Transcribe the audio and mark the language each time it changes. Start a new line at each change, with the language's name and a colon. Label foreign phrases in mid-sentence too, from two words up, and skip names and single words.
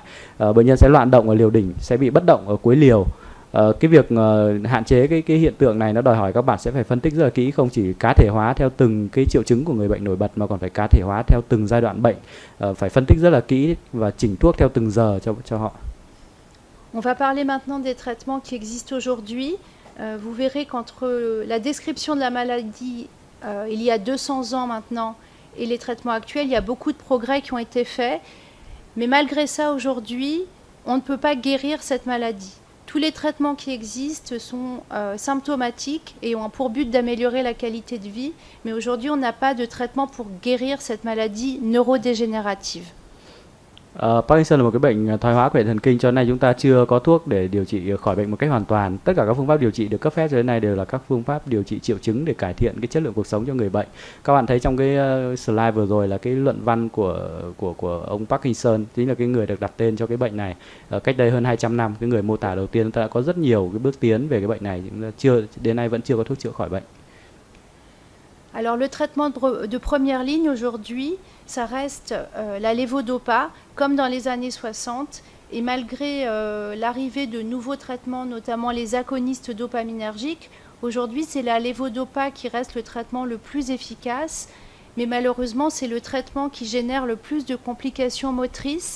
Vietnamese: Bệnh nhân sẽ loạn động ở liều đỉnh, sẽ bị bất động ở cuối liều. Cái việc hạn chế cái hiện tượng này nó đòi hỏi các bạn sẽ phải phân tích rất là kỹ, không chỉ cá thể hóa theo từng cái triệu chứng của người bệnh nổi bật mà còn phải cá thể hóa theo từng giai đoạn bệnh, phải phân tích rất là kỹ và chỉnh thuốc theo từng giờ cho họ.
French: On va parler maintenant des traitements qui existent aujourd'hui. Vous verrez qu'entre la description de la maladie il y a 200 ans maintenant et les traitements actuels, il y a beaucoup de progrès qui ont été faits. Mais malgré ça, aujourd'hui, on ne peut pas guérir cette maladie. Tous les traitements qui existent sont symptomatiques et ont pour but d'améliorer la qualité de vie. Mais aujourd'hui, on n'a pas de traitement pour guérir cette maladie neurodégénérative.
Vietnamese: Parkinson là một cái bệnh thoái hóa của hệ thần kinh, cho nên chúng ta chưa có thuốc để điều trị khỏi bệnh một cách hoàn toàn. Tất cả các phương pháp điều trị được cấp phép cho đến nay đều là các phương pháp điều trị triệu chứng để cải thiện cái chất lượng cuộc sống cho người bệnh. Các bạn thấy trong cái slide vừa rồi là cái luận văn của ông Parkinson, chính là cái người được đặt tên cho cái bệnh này. Cách đây hơn 200 năm, cái người mô tả đầu tiên, chúng ta đã có rất nhiều cái bước tiến về cái bệnh này, chúng ta đến nay vẫn chưa có thuốc chữa khỏi bệnh.
French: Alors le traitement de première ligne aujourd'hui, ça reste la levodopa, comme dans les années 60, et malgré l'arrivée de nouveaux traitements, notamment les agonistes dopaminergiques, aujourd'hui c'est la levodopa qui reste le traitement le plus efficace, mais malheureusement c'est le traitement qui génère le plus de complications motrices.